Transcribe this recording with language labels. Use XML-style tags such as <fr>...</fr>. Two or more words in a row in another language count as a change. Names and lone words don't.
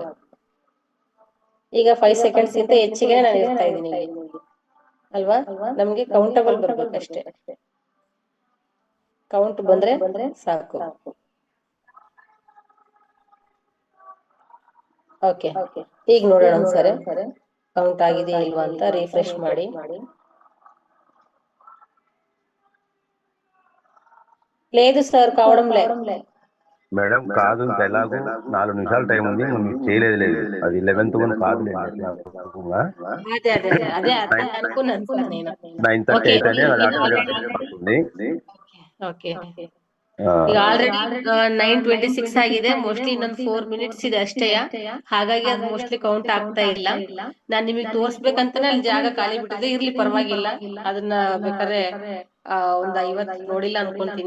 <kn>ಈಗ 5 seconds ಗಿಂತ ಹೆಚ್ಚಿಗೆ ನಾನು ಇರ್ತಾ ಇದ್ದೀನಿ ಇಲ್ಲಿ ಅಲ್ವಾ. ನಮ್ಗೆ ಕೌಂಟಬಲ್ ಬರ್ಬೇಕಷ್ಟೇ, ಕೌಂಟ್ ಬಂದ್ರೆ ಸಾಕು. ಓಕೆ, ಈಗ ನೋಡೋಣ ಒಂದ್ಸರಿ ಕೌಂಟ್ ಆಗಿದೆಯಾ ಇಲ್ವಾ ಅಂತ. ರಿಫ್ರೆಶ್ ಮಾಡಿ.</kn> <te>లేదు సార్ కావడంలే మేడం. కాదు, ఇంకా ఎలాగో 4 నిమిషాలు టైం ఉంది, మీరు చేయలేదు. లేదు, అది 11th వన్ కాదులే. అదే అదే అదే అదే అనుకున్నాను సార్ నేను. 9:30 అయితేనే అది ఆటోమేటిక్ పడుతుంది. ఓకే,</te> <kn>ಈಗ ಆಲ್ರೆಡಿ 9:26 ಆಗಿದೆ. ಮೋಸ್ಟ್ಲಿ ಇನ್ನೊಂದು 4 minutes ಇದೆ ಅಷ್ಟೇ. ಹಾಗಾಗಿ ಅದು ಮೋಸ್ಟ್ಲಿ ಕೌಂಟ್ ಆಗ್ತಾ ಇಲ್ಲ. ನಾನ್ ನಿಮಗೆ ತೋರ್ಸ್ಬೇಕಂತಾನೆ ಅಲ್ಲಿ ಜಾಗ ಖಾಲಿ ಬಿಟ್ಟಿದೆ. ಇರ್ಲಿ ಪರವಾಗಿಲ್ಲ, ಅದನ್ನ ಬೇಕಾದ್ರೆ ಒಂದ್ 50 ನೋಡಿಲ್ಲ ಅನ್ಕೊಂತೀನಿ.</kn>